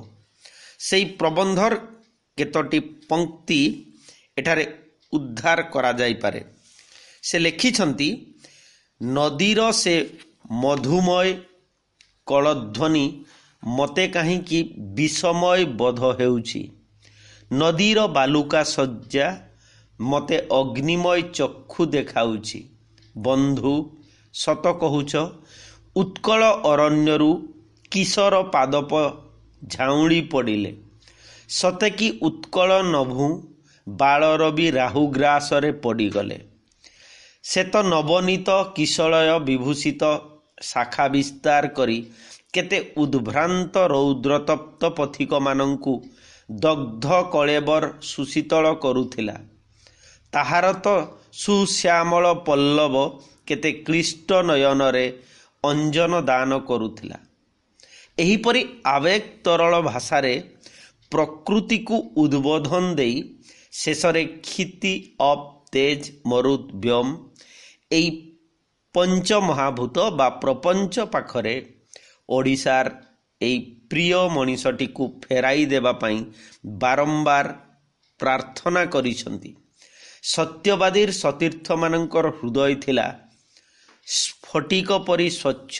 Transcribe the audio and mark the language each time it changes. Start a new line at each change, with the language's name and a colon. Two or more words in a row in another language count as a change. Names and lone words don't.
Odia: ସେହି ପ୍ରବନ୍ଧର କେତୋଟି ପଂକ୍ତି ଏଠାରେ ଉଦ୍ଧାର କରା ଯାଇ ପାରେ। ସେ ଲେଖିଛନ୍ତି ନଦୀର ସେ ମଧୁମୟ କଳଧ୍ୱନି ମତେ କାହିଁକି ବିଷମୟ ବୋଧ ହେଉଛି। ନଦୀର ବାଲୁକା ଶଯ୍ୟା ମତେ ଅଗ୍ନିମୟ ଚକ୍ଷୁ ଦେଖାଉଛି। ବନ୍ଧୁ ସତ କହୁଛ ଉତ୍କଳ ଅରଣ୍ୟରୁ କିଶୋର ପାଦପ ଝାଉଁଣି ପଡ଼ିଲେ। ସତେ କି ଉତ୍କଳ ନଭୁ ବାଳରବି ରାହୁଗ୍ରାସରେ ପଡ଼ିଗଲେ। ସେ ତ ନବନୀତ କିଶଳୟ ବିଭୂଷିତ ଶାଖା ବିସ୍ତାର କରି କେତେ ଉଦ୍ଭ୍ରାନ୍ତ ରୌଦ୍ରତପ୍ତ ପଥିକ ମାନଙ୍କୁ ଦଗ୍ଧ କଳେବର ସୁଶୀତଳ କରୁଥିଲା। ତାହାର ତ ସୁଶ୍ୟାମଳ ପଲ୍ଲବ କେତେ କ୍ଲିଷ୍ଟ ନୟନରେ ଅଞ୍ଜନ ଦାନ କରୁଥିଲା। ଏହିପରି ଆବେଗ ତରଳ ଭାଷାରେ ପ୍ରକୃତି କୁ ଉଦ୍ବୋଧନ ଦେଇ ଶେଷରେ କ୍ଷିତି ଅପ ତେଜ ମରୁତ ବ୍ୟୋମ ଏହି ପଞ୍ଚ ମହାଭୂତ ବା ପ୍ରପଞ୍ଚ ପାଖରେ ଓଡ଼ିଶାର ଏହି ପ୍ରିୟ ମନୀଷୀଟି କୁ ଫେରାଇ ଦେବା ପାଇଁ ବାରମ୍ବାର ପ୍ରାର୍ଥନା କରିଛନ୍ତି। ସତ୍ୟବାଦୀର ସତୀର୍ଥ ମାନଙ୍କର ହୃଦୟ ଥିଲା ସ୍ଫଟିକ ପରି ସ୍ୱଚ୍ଛ।